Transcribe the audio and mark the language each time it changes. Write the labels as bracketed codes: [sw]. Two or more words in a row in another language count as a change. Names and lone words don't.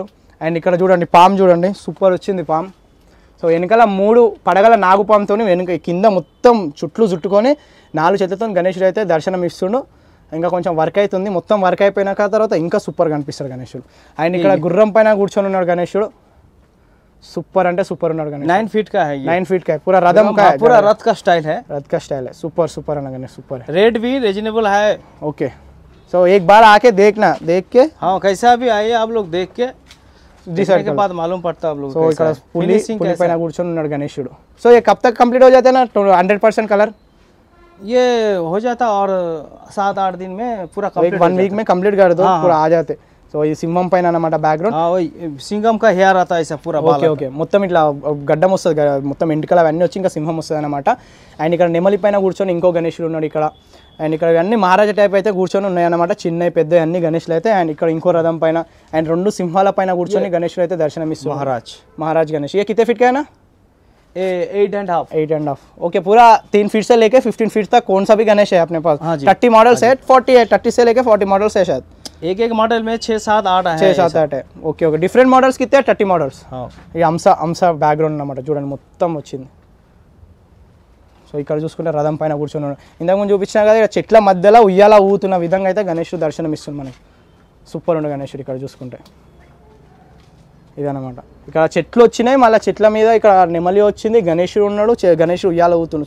[te] అండ్ ఇక్కడ చూడండి పామ్ చూడండి, సూపర్ వచ్చింది పామ్. సో వెనకాల 3 పడగల నాగుపాముతో వెనుక కింద మొత్తం చుట్లు చుట్టుకొని 4 చేతులతో గణేశుడు అయితే దర్శనం ఇస్తుండు. ఇంకా కొంచెం వర్క్ అవుతుంది, మొత్తం వర్క్ అయిపోయినాక తర్వాత ఇంకా సూపర్ కనిపిస్తాడు గణేశుడు. అండ్ ఇక్కడ గుర్రం పైన కూర్చొని ఉన్నాడు గణేశుడు. సూపర్ అంటే సూపర్ ఉన్నాడు గణేश. [hi] 9 feet का है ये. 9 feet का है, पूरा रदम का है, पूरा रथ का स्टाइल है. रथ का स्टाइल है. सुपर सुपर है गणेश, सुपर है. रेट भी रीजनेबल है. [en] okay, so [hi] एक बार आके देखना, देख के हाँ कैसा भी आइए आप लोग, देख के डिसाइड के बाद मालूम पड़ता है आप लोग. [te] సో ఇక్కడ పులి పైన కూర్చొని ఉన్నాడు గణేశుడు. [hi] సో ये कब तक कंप्लीट हो जाता है ना 100% कलर? ये हो जाता और 7-8 दिन में पूरा कंप्लीट. 1 वीक में कंप्लीट कर दो, पूरा आ जाते. [te] సో ఈ సింహం పైన అన్నమాట బ్యాక్గ్రౌండ్. [hi] हाँ वही सिंगम का हेयर आता है ऐसा पूरा बाल. [en] okay okay, [te] మొత్తం ఇట్లా గడ్డం వస్తుంది కదా, మొత్తం ఎంటికలు అవన్నీ వచ్చి ఇంకా సింహం వస్తుంది అనమాట. అండ్ ఇక్కడ నెమలి పైన కూర్చొని ఇంకో గణేశుడు ఉన్నాడు ఇక్కడ. అండ్ ఇక్కడ అన్ని మహారాజా టైప్ అయితే కూర్చొని ఉన్నాయన్నమాట, చిన్న పెద్ద అన్ని గణేశులు అయితే. అండ్ ఇక్కడ ఇంకో రథం పైన అండ్ 2 సింహాల పైన కూర్చొని గణేశుడు అయితే దర్శనం ఇస్తున్నారు. [hi] महाराज गणेश. ये कितने फीट का है ना? 8.5. ओके, पूरा 3 फीट से लेके 15 फीट तक कौन सा भी गणेश है अपने पास? 30 मॉडल्स है, 40 है, 30 से लेके 40 मॉडल्स है शायद. एक मॉडल में 6-7-8 है. 6-7-8 है. [en] okay okay, different models [te] కితే 30 మోడల్స్. ఈ అంశ బ్యాక్గ్రౌండ్ అన్నమాట చూడండి, మొత్తం వచ్చింది. సో ఇక్కడ చూసుకుంటే రథం పైన కూర్చొని ఉన్నాడు. ఇంతకుముందు చూపించినా కదా ఇక్కడ చెట్ల మధ్యలో ఉయ్యాల ఊతున్న విధంగా అయితే గణేశుడు దర్శనం ఇస్తుంది మనకి. సూపర్ ఉండు గణేశుడు. ఇక్కడ చూసుకుంటే ఇదన్నమాట, ఇక్కడ చెట్లు వచ్చినాయి, మళ్ళీ చెట్ల మీద ఇక్కడ నెమలి వచ్చింది, గణేశుడు ఉన్నాడు, గణేశుడు ఉయ్యాల ఊతున్నాడు.